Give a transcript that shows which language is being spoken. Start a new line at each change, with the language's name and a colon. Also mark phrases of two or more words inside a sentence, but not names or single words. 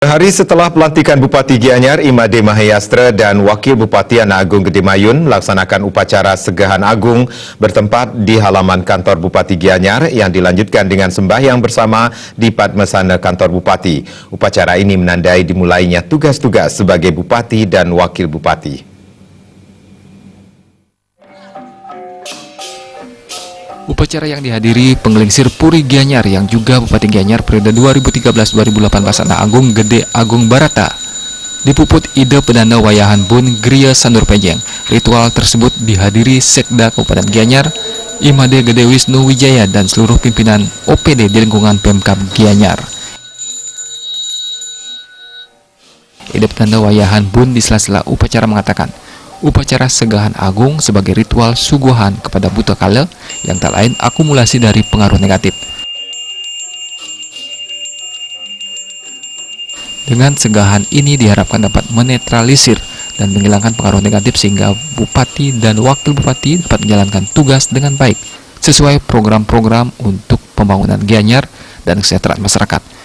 Indonesian: Sehari setelah pelantikan Bupati Gianyar, Imade Mahayastra dan Wakil Bupati Anak Agung Gede Mayun melaksanakan upacara Segahan Agung bertempat di halaman kantor Bupati Gianyar yang dilanjutkan dengan sembahyang bersama di Padmasana kantor Bupati. Upacara ini menandai dimulainya tugas-tugas sebagai Bupati dan Wakil Bupati. Upacara yang dihadiri penggelingsir Puri Gianyar yang juga Bupati Gianyar periode 2013-2018 Anak Agung Gede Agung Barata. Dipuput ide pedana wayahan bun Gria Sandur Pejeng. Ritual tersebut dihadiri Sekda Kabupaten Gianyar, Imade Gede Wisnu Wijaya dan seluruh pimpinan OPD di lingkungan Pemkab Gianyar. Ide pedana wayahan bun di sela-sela upacara mengatakan, upacara Segahan Agung sebagai ritual suguhan kepada buta kala yang tak lain akumulasi dari pengaruh negatif. Dengan segahan ini diharapkan dapat menetralisir dan menghilangkan pengaruh negatif sehingga Bupati dan Wakil Bupati dapat menjalankan tugas dengan baik sesuai program-program untuk pembangunan Gianyar dan kesejahteraan masyarakat.